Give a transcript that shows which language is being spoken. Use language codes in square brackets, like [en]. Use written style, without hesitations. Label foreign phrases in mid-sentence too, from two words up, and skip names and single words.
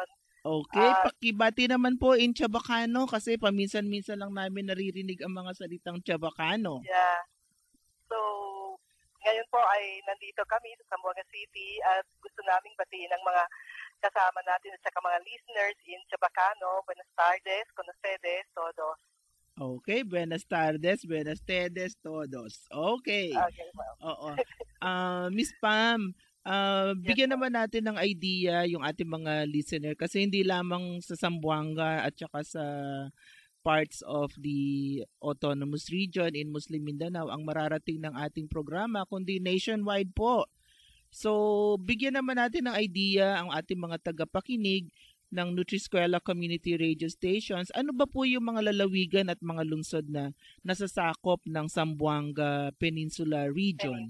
[tl] Okay, pakibati naman po in Chabacano kasi paminsan-minsan lang namin naririnig ang mga salitang Chabacano. [en] Yeah. [tl] So, ngayon po ay nandito kami sa Zamboanga City at gusto naming batiin ang mga kasama natin at saka mga listeners in Chabacano. [cbk] Buenas tardes, con ustedes, todos. Okay, buenas tardes, buenas tardes todos. [tl] Okay. Okay, ma'am. Oo. Miss Pam, bigyan naman natin ng idea yung ating mga listener kasi hindi lamang sa Zamboanga at saka sa [en] parts of the [tl] autonomous region in Muslim Mindanao ang mararating ng ating programa kundi nationwide po. So, bigyan naman natin ng idea ang ating mga tagapakinig ng Nutriskwela Community Radio Stations. Ano ba po yung mga lalawigan at mga lungsod na nasasakop ng Zamboanga Peninsula Region?